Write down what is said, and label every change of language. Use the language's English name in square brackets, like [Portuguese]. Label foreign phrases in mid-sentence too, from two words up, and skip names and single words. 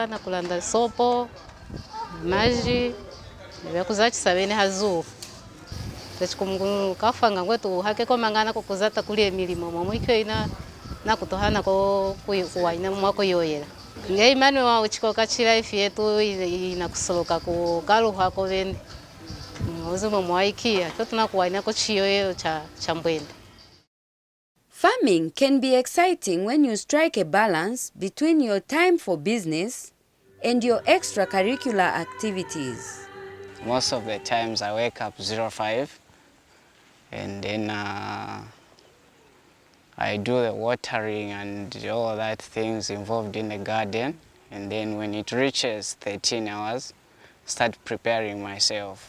[Luvale] na kulanda sopo maji byakuzakisabene hazu tuchikumukafanga ngwetu hakeko mangana kokuzata kuli emilimo momwe ina na kutohana ko kuwaina mwako yoyera ngai Emmanuel wa uchikoka life yetu inakusoloka ku kaluha ko bene uzimo mwaikia tunakuwaina ko chiyoyo cha mbwende. [English] Farming can be exciting when you strike a balance between your time for business and your extracurricular activities. Most of the times I wake up 05 and then I do the watering and all that things involved in the garden, and then when it reaches 13 hours, start preparing myself.